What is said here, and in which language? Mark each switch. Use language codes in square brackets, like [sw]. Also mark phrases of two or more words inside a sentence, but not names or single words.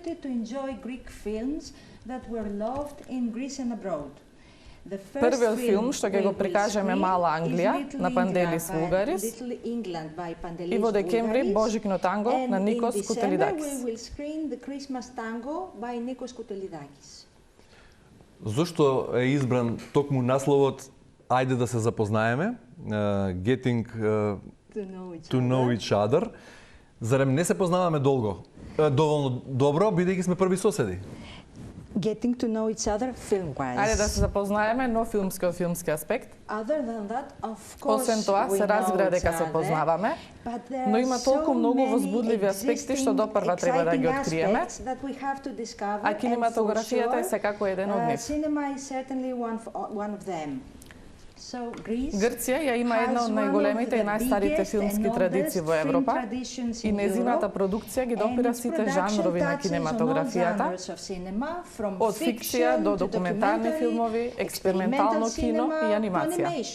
[mk] Првиот филм што ќе го прикажеме Мала Англија на Панделис Вулгарис и во декември Божикно танго на Никос Кутелидакис. Зошто е избран токму насловот "Ајде да се запознаеме", [en] Getting to know each other? [mk] Зарем не се познаваме доволно добро, бидејќи сме први соседи? [en] Getting to know each other film-wise. [mk] Ајде да се запознаеме, но филмски од филмски аспект. Освен тоа, се разбира дека се познаваме, но има толку многу возбудливи аспекти што допрва треба да ги откриеме, а кинематографијата е секако еден од нив. Грција ја има една од најголемите и најстарите филмски традиции во Европа и незината продукција ги допира сите жанрови на кинематографијата, од фикција до документарни филмови, експериментално кино и анимација.